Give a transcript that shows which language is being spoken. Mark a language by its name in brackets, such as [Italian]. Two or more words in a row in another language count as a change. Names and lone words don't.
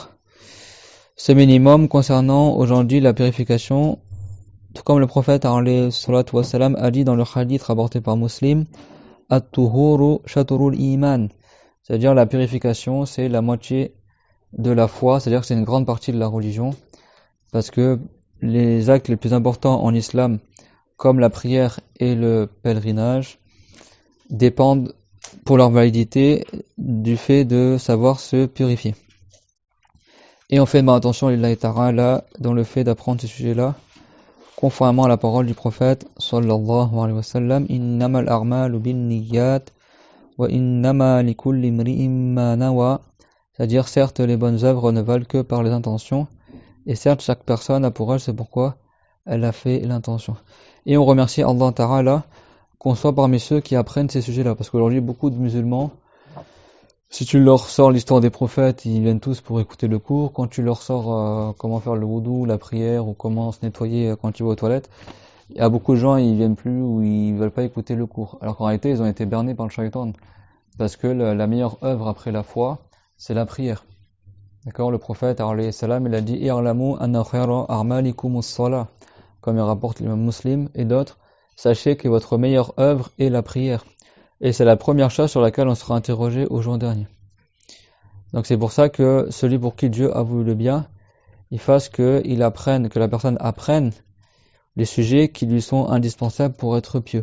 [French] Ce minimum concernant aujourd'hui la purification, tout comme le prophète [Arabic] عليه الصلاة والسلام [French] a dit dans le hadith rapporté par Muslim, [Arabic] الطهور شطر الإيمان, [French] c'est-à-dire la purification c'est la moitié de la foi, c'est-à-dire que c'est une grande partie de la religion, parce que les actes les plus importants en islam, comme la prière et le pèlerinage, dépendent pour leur validité du fait de savoir se purifier. Et on fait ma attention [Arabic] لله تعالى [French] dans le fait d'apprendre ces sujets-là, conformément à la parole du prophète [Arabic] صلى الله عليه وسلم, إنما الأعمال بالنيات وإنما لكل امرئ ما نوى, [French] c'est-à-dire certes les bonnes œuvres ne valent que par les intentions, et certes chaque personne a pour elle c'est pourquoi elle a fait l'intention. Et on remercie [Arabic] الله تعالى [French] qu'on soit parmi ceux qui apprennent ces sujets-là, parce qu'aujourd'hui beaucoup de musulmans, si tu leur sors l'histoire des prophètes, ils viennent tous pour écouter le cours. Quand tu leur sors comment faire le wudu, la prière, ou comment se nettoyer quand tu vas aux toilettes, il y a beaucoup de gens, ils viennent plus ou ils veulent pas écouter le cours. Alors qu'en réalité, ils ont été bernés par le shaitan. Parce que la meilleure œuvre après la foi, c'est la prière. D'accord? Le prophète, [Arabic] عليه السلام, [French] il a dit, [Arabic] اعلموا أن خير أعمالكم الصلاة, [French] comme il rapporte l'imam Muslim et d'autres, sachez que votre meilleure œuvre est la prière. Et c'est la première chose sur laquelle on sera interrogé au jour dernier. Donc c'est pour ça que celui pour qui Dieu a voulu le bien, il fasse que la personne apprenne les sujets qui lui sont indispensables pour être pieux.